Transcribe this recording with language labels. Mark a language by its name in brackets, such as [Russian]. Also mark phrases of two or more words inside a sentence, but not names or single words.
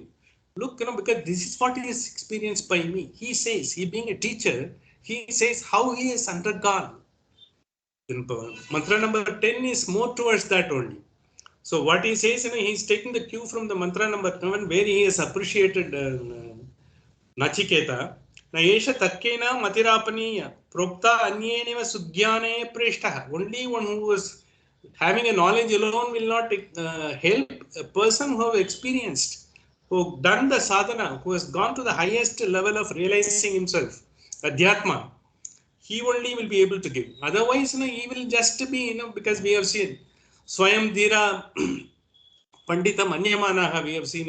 [English] Look, because this is what he is experienced by me. He says, he being a teacher, he says how he has undergone. Mantra number 10 is more towards that only. So what he says, he is taking the cue from the mantra number 7, where he has appreciated Nachiketa. [Sanskrit] Na esha tatkena matirapaniya prokta anyeneva sugyane preshtaha. [English] Only one who was having a knowledge alone will not help. A person who have experienced, who done the sadhana, who has gone to the highest level of realizing himself, adhyatma, he only will be able to give. Otherwise, he will just be, because we have seen [Sanskrit] Swayam Dhira Pandita Manyamanaha, [English] we have seen.